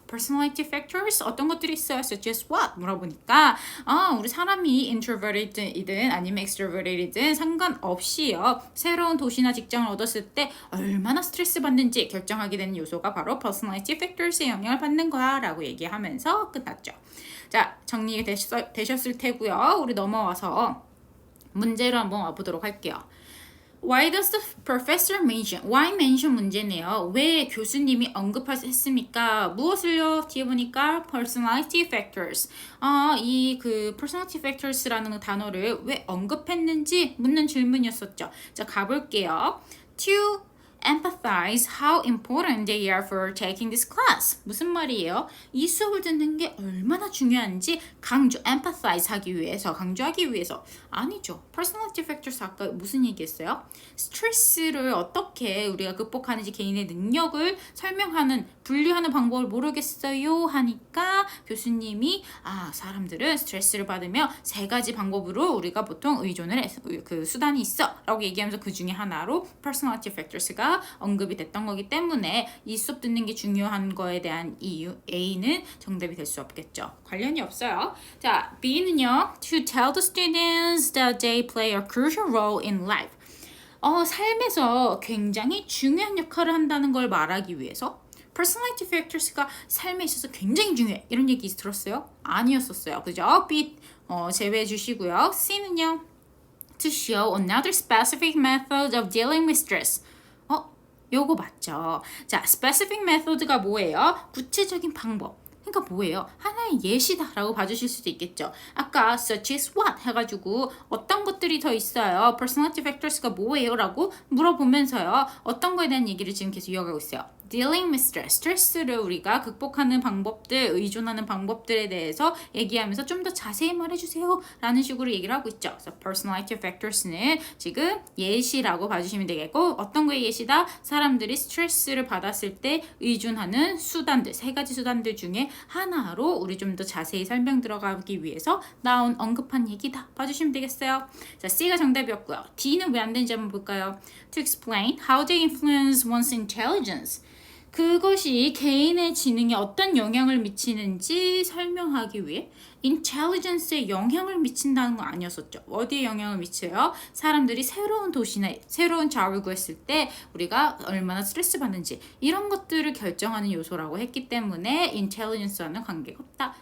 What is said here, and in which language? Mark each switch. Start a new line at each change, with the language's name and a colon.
Korean: personality factors 어떤 것들이 있어요?
English: such as what?
Korean: 물어보니까 우리 사람이 introverted이든 아니면 extroverted이든 상관없이요. 새로운 도시나 직장을 얻었을 때 얼마나 스트레스 받는지 결정하게 되는 요소가 바로 personality factors의 영향을 받는 거야 라고 얘기하면서 끝났죠. 자, 정리되셨을 테고요. 우리 넘어와서 문제로 한번 와보도록 할게요.
English: Why does the professor mention? Why mention
Korean: 문제네요. 왜 교수님이 언급했습니까? 무엇을요? 뒤에 보니까 personality factors. 이 personality factors라는 단어를 왜 언급했는지 묻는 질문이었었죠. 자, 가볼게요.
English: To empathize how important they are for taking this class.
Korean: 무슨 말이에요? 이 수업을 듣는 게 얼마나 중요한지 강조하기 위해서. 아니죠. personality factors 아까 무슨 얘기했어요? 스트레스를 어떻게 우리가 극복하는지 개인의 능력을 설명하는, 분류하는 방법을 모르겠어요 하니까 교수님이 사람들은 스트레스를 받으면 세 가지 방법으로 우리가 보통 의존을 해서 그 수단이 있어 라고 얘기하면서 그 중에 하나로 personality factors가 언급이 됐던 거기 때문에 이 수업 듣는 게 중요한 거에 대한 이유 A는 정답이 될 수 없겠죠. 관련이 없어요. 자, B는요.
English: To tell the students that they play a crucial role in life.
Korean: 삶에서 굉장히 중요한 역할을 한다는 걸 말하기 위해서 personality factors가 삶에 있어서 굉장히 중요해. 이런 얘기 들었어요? 아니었었어요. 그죠? B 제외해 주시고요. C는요.
English: To show another specific method of dealing with stress.
Korean: 요거 맞죠? 자, specific method가 뭐예요? 구체적인 방법. 그러니까 뭐예요? 하나의 예시다라고 봐주실 수도 있겠죠. 아까
English: such as what
Korean: 해가지고 어떤 것들이 더 있어요? personality factors가 뭐예요? 라고 물어보면서요. 어떤 거에 대한 얘기를 지금 계속 이어가고 있어요. dealing with stress, 스트레스를 우리가 극복하는 방법들, 의존하는 방법들에 대해서 얘기하면서 좀 더 자세히 말해주세요 라는 식으로 얘기를 하고 있죠. 그래서 personality factors는 지금 예시라고 봐주시면 되겠고, 어떤 거의 예시다? 사람들이 스트레스를 받았을 때 의존하는 수단들, 세 가지 수단들 중에 하나로 우리 좀 더 자세히 설명 들어가기 위해서 언급한 얘기다 봐주시면 되겠어요. 자, C가 정답이었고요. D는 왜 안 되는지 한번 볼까요?
English: To explain how they influence one's intelligence.
Korean: 그것이 개인의 지능에 어떤 영향을 미치는지 설명하기 위해 intelligence에 영향을 미친다는 거 아니었었죠. 어디에 영향을 미쳐요? 사람들이 새로운 도시나 새로운 잡을 구했을 때 우리가 얼마나 스트레스 받는지 이런 것들을 결정하는 요소라고 했기 때문에 intelligence와는 관계가 없다.